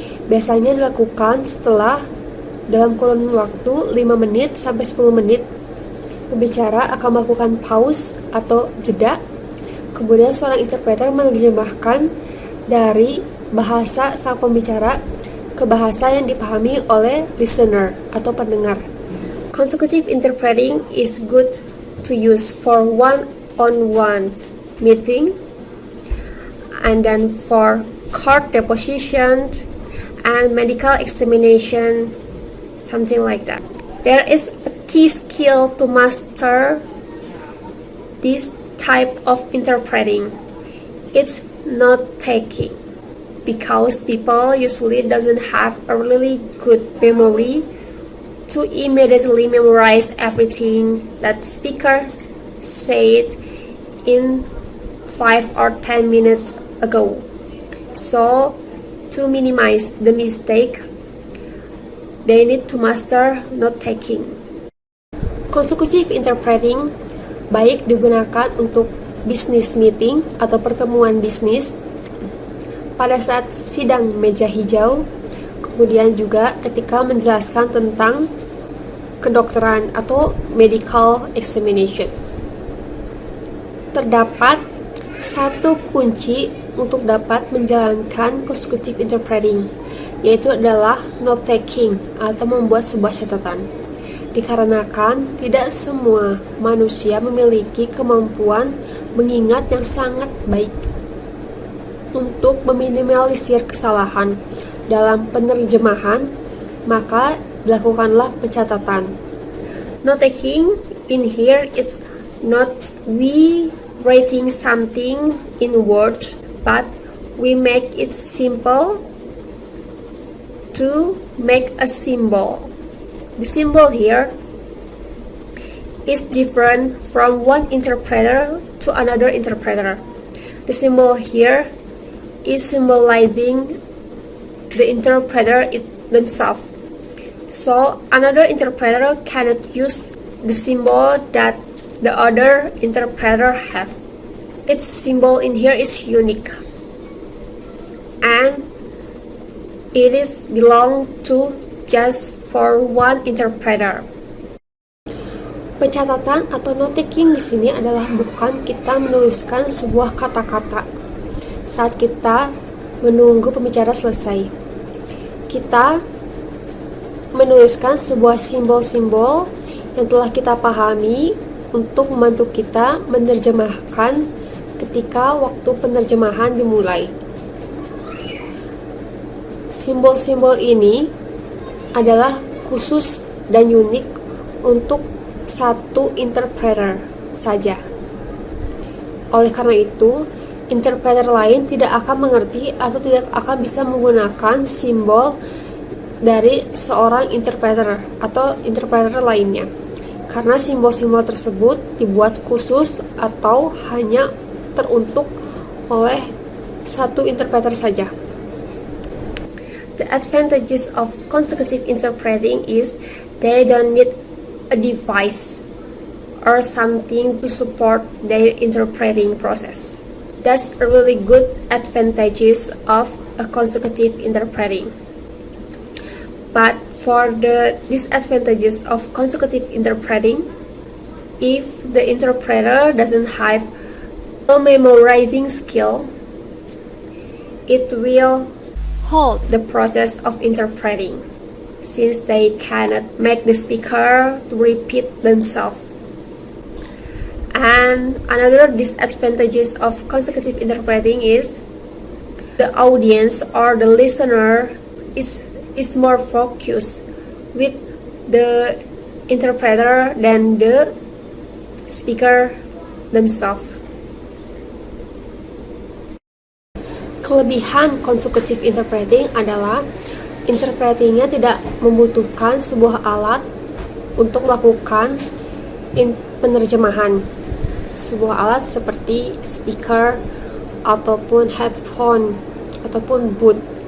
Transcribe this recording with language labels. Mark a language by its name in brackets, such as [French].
[Indonesian] Biasanya dilakukan setelah dalam kurun waktu 5 menit sampai 10 menit. Pembicara akan melakukan pause atau jeda. Kemudian seorang interpreter menerjemahkan dari bahasa sang pembicara ke bahasa yang dipahami oleh listener atau pendengar. [English] Consecutive interpreting is good to use for one-on-one meeting, and then for court deposition and medical examination, something like that. There is a key skill to master this type of interpreting. It's note-taking, because people usually doesn't have a really good memory to immediately memorize everything that speakers said in 5 or 10 minutes ago. So, to minimize the mistake, they need to master note-taking. [Indonesian] Consecutive interpreting baik digunakan untuk [English] business meeting [Indonesian] atau pertemuan bisnis, pada saat sidang meja hijau, kemudian juga ketika menjelaskan tentang kedokteran atau [English] medical examination. [Indonesian] Terdapat satu kunci untuk dapat menjalankan consecutive interpreting, yaitu adalah note taking atau membuat sebuah catatan. Dikarenakan tidak semua manusia memiliki kemampuan mengingat yang sangat baik. Untuk meminimalisir kesalahan dalam penerjemahan, maka dilakukanlah pencatatan. [English] Note taking in here it's not we writing something in words, but we make it simple to make a symbol. The symbol here is different from one interpreter to another interpreter. The symbol here is symbolizing the interpreter themselves. So another interpreter cannot use the symbol that the other interpreter have. Its symbol in here is unique, and it is belong to just for one interpreter. [Indonesian] Pencatatan atau note taking di sini adalah bukan kita menuliskan sebuah kata-kata saat kita menunggu pembicara selesai. Kita menuliskan sebuah simbol-simbol yang telah kita pahami untuk membantu kita menerjemahkan ketika waktu penerjemahan dimulai. Simbol-simbol ini adalah khusus dan unik untuk satu interpreter saja. Oleh karena itu, interpreter lain tidak akan mengerti atau tidak akan bisa menggunakan simbol dari seorang interpreter atau interpreter lainnya, karena simbol-simbol tersebut dibuat khusus atau hanya teruntuk oleh satu interpreter saja. [English] The advantages of consecutive interpreting is they don't need a device or something to support their interpreting process. That's a really good advantages of a consecutive interpreting. But for the disadvantages of consecutive interpreting, if the interpreter doesn't have a memorizing skill, it will halt the process of interpreting, since they cannot make the speaker to repeat themselves. And another disadvantages of consecutive interpreting is the audience or the listener is more focused with the interpreter than the speaker themselves. [Indonesian] Kelebihan consecutive interpreting adalah interpretingnya tidak membutuhkan sebuah alat untuk melakukan penerjemahan. Sebuah alat seperti speaker ataupun headphone ataupun booth.